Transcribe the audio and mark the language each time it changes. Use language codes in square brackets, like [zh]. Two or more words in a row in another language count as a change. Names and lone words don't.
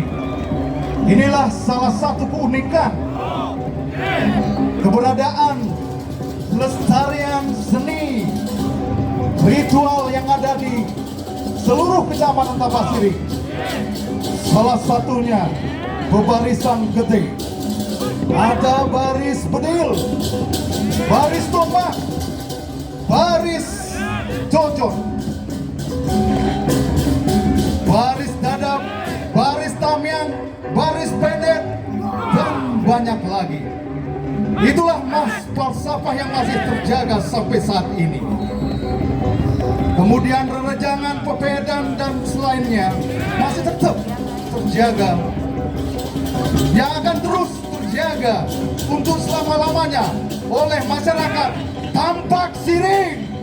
[id] Inilah salah satu keunikan keberadaan lestarian seni ritual yang ada di seluruh Kecamatan Tapak Siring. Salah satunya bebarisan gede. Ada baris bedil, baris tombak, baris jojon, baris dadap, baris tamyang, baris pendet, dan banyak lagi. Itulah falsafah yang masih terjaga sampai saat ini. Kemudian rerejangan, pepedan, dan selainnya masih tetap terjaga, yang akan terus terjaga untuk selama-lamanya oleh masyarakat Tapak Siring.